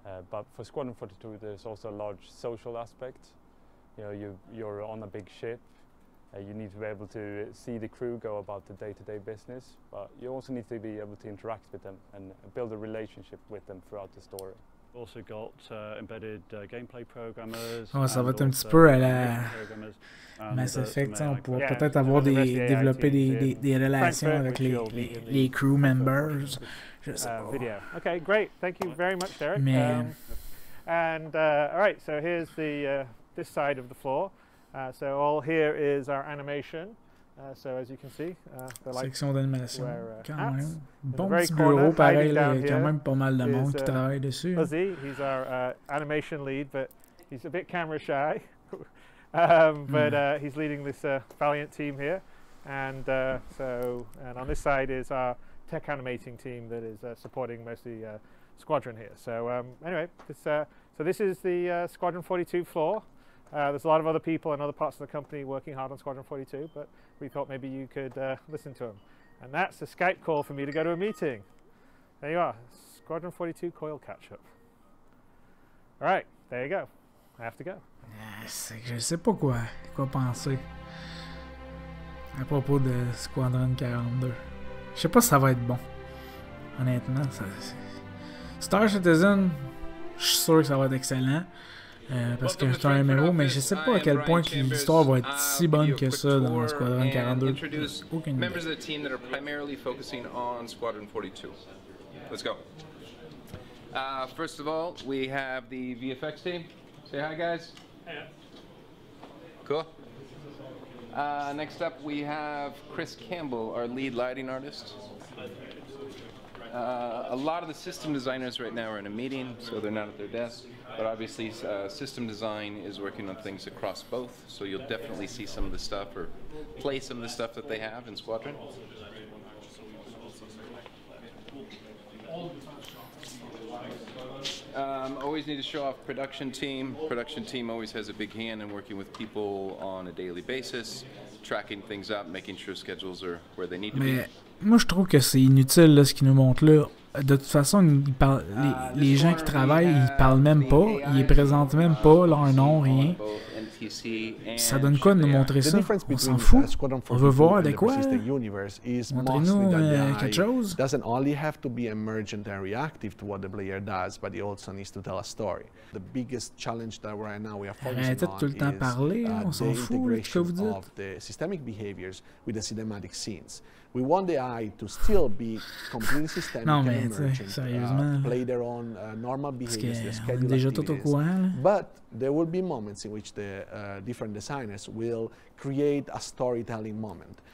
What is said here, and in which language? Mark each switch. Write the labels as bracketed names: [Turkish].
[English] But for Squadron 42, there's also a large social aspect. You know, you're on a big ship. You need to be able to see the crew go about the day-to-day business, but you also need to be able to interact with them and build a relationship with them throughout the story. Also got embedded gameplay programmers. [French] Oh, ça va être un petit peu à la Mass Effect. On pourrait peut-être avoir développer des relations avec les crew members. [English] Video. Okay, great. Thank you very much, Derek. And all right, so here's this side of the floor. So all here is our animation. So as you can see, [French] section d'animation. Quand même. Bon petit bureau, pareil, là, il y a quand même pas mal de monde qui travaille dessus. [English] Fuzzy, he's our animation lead, but he's a bit camera shy. But he's leading this valiant team here. And on this side is our tech animating team that is supporting mostly Squadron here. So anyway, so this is the Squadron 42 floor. There's a lot of other people in other parts of the company working hard on Squadron 42, but we thought maybe you could listen to them. And that's a Skype call for me to go to a meeting. There you are, Squadron 42 coil catch-up. All right, there you go. I have to go. [French] Je sais pas quoi penser à propos de Squadron 42. Je sais pas si ça va être bon. Honnêtement, Star Citizen, je suis sûr que ça va être excellent. Parce que c'est un MMO, mais je sais pas à quel point l'histoire va être si bonne que ça dans Squadron 42. Aucune idée. [English] Members of the team that are primarily focusing on Squadron 42. Let's go. First of all, we have the VFX team. Say hi, guys. Hey. Cool. Next up, we have Chris Campbell, our lead lighting artist. A lot of the system designers right now are in a meeting, so they're not at their desk. But obviously, system design is working on things across both, so you'll definitely see some of the stuff or play some of the stuff that they have in Squadron. Always need to show off production team. Production team always has a big hand in working with people on a daily basis, tracking things up, making sure schedules are where they need to be. [French] Moi, je trouve que c'est inutile là, ce qu'ils nous montrent là. De toute façon, les gens qui travaillent, ils parlent même pas, ils présentent même pas leur nom, rien. Ça donne quoi de nous montrer ça? On s'en fout. On veut voir de quoi? Montrez-nous quelque chose. [English] Doesn't only have to be emergent and reactive to what the player does, but it also needs to tell a story. The biggest challenge that right now we are focusing on [French] tout le temps parler, on s'en fout, ce que vous dites. [English] Of the systemic behaviors with the cinematic scenes. We want the AI to still be completely systemic and emergent, play their own normal behaviors, their scheduled activities. But there will be moments in which the different designers will create a storytelling moment.